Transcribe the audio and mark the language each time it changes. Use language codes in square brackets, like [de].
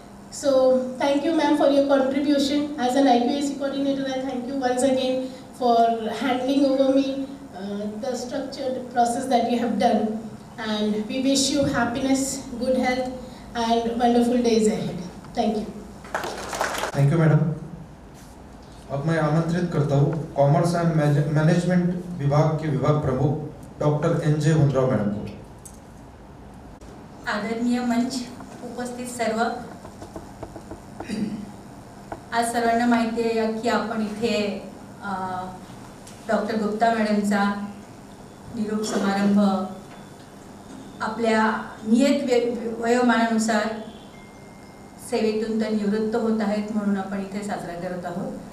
[en] So thank you ma'am for your contribution. As an IQAC coordinator, I thank you once again for handling over me the structured process that you have done. And we wish you happiness, good health and wonderful days ahead. Thank you. Thank you madam. [hi] अब मैं आमंत्रित करता हूँ commerce and management विभाग के विभाग प्रमुख doctor NJ हुंडराव madam को. [mr] आदरणीय मंच, उपस्थित सर्व, आज सर्वांना माहिती आहे की आपण इथे डॉक्टर गुप्ता मॅडमचा निरोप समारंभ आपल्या नियत वयोमानानुसार सेवेतून तर निवृत्त होत आहेत म्हणून आपण इथे साजरा करत आहोत.